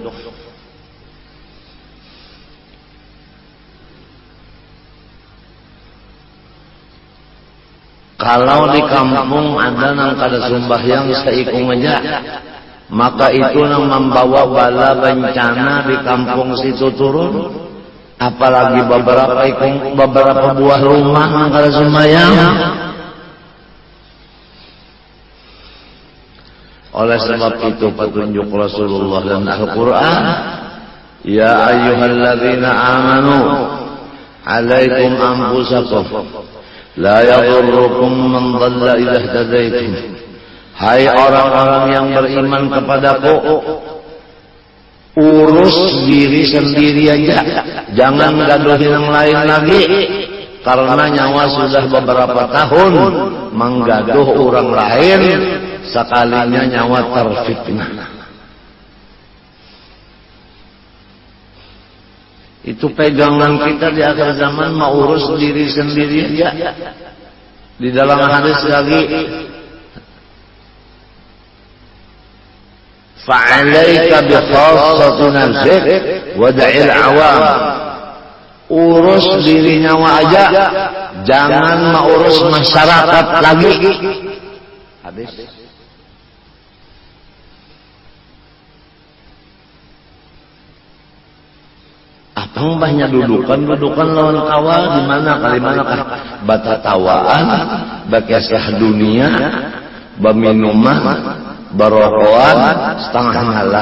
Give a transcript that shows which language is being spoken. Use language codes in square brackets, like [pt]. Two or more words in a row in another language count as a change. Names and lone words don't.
[bjn] Kalau di kampung ada nang kada sembahyang seikung aja, maka itu nang membawa bala bencana di kampung situ turun. Apalagi beberapa buah rumah nang kada sembahyang. [id] Oleh sebab itu petunjuk Rasulullah dan Al-Quran, [ar] يا أيها الذين آمنوا عليكم أنفسكم لا يضركم من ضل إذا اهتديتم. [bjn] Hai orang-orang yang beriman kepadaku, urus diri sendiri aja, jangan gaduhin yang lain lagi, karena nyawa sudah beberapa tahun menggaduh orang lain, sekalinya nyawa terfitnah. [id] Itu pegangan kita di akhir zaman, mau urus diri sendiri aja. Di dalam hadis lagi, [ar] فعليك بخاصة نفسك ودع العوام. [bjn] Urus diri nyawa aja, jangan mengurus masyarakat lagi. [id] Hadis. [bjn] Apa banyak dudukan lawan kawal di mana kali mana kah batatawaan, bakesah dunia, baminuman, barokoan, setengah malam.